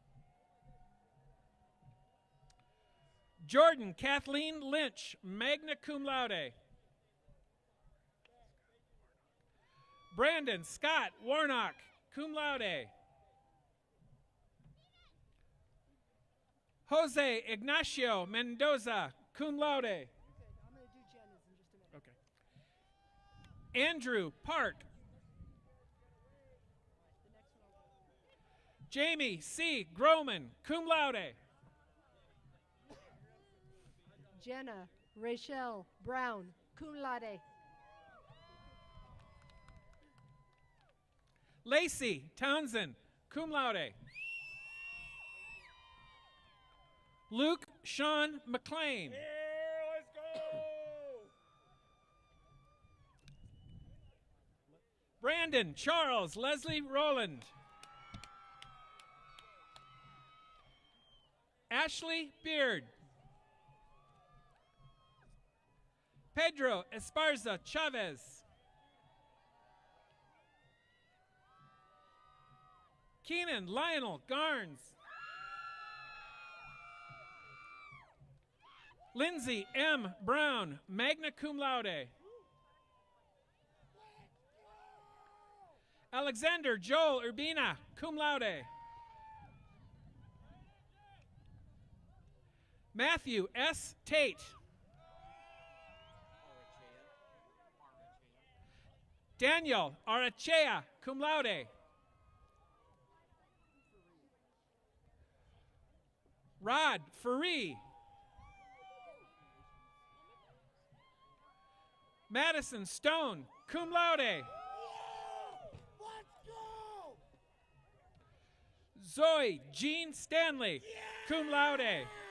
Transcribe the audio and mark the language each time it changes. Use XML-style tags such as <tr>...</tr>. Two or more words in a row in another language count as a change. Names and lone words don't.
<en>Jordan Kathleen Lynch,</en> <la>magna cum laude.</la> <en>Brandon Scott Warnock,</en> <la>cum laude.</la> <en>Jose Ignacio Mendoza,</en> <la>cum laude.</la> <en>Okay, I'm going to do Jenna's in just a minute. Okay. Andrew Park. Jamie C. Groman,</en> <la>cum laude.</la> <en>Jenna Rachel Brown,</en> <la>cum laude.</la> <en>Lacey Townsend,</en> <la>cum laude.</la> <en>Luke Sean McLean. Brandon Charles Leslie Rowland. Ashley Beard. Pedro Esparza Chavez. Keenan Lionel Garnes. Lindsay M. Brown,</en> <la>magna cum laude.</la> <en>Alexander Joel Urbina,</en> <la>cum laude.</la> <en>Matthew S. Tate. Daniel Arachea,</en> <la>cum laude.</la> <en>Rod Faree. Madison Stone,</en> <la>cum laude.</la> <en>Zoe Jean Stanley,</en> <la>cum laude.</la>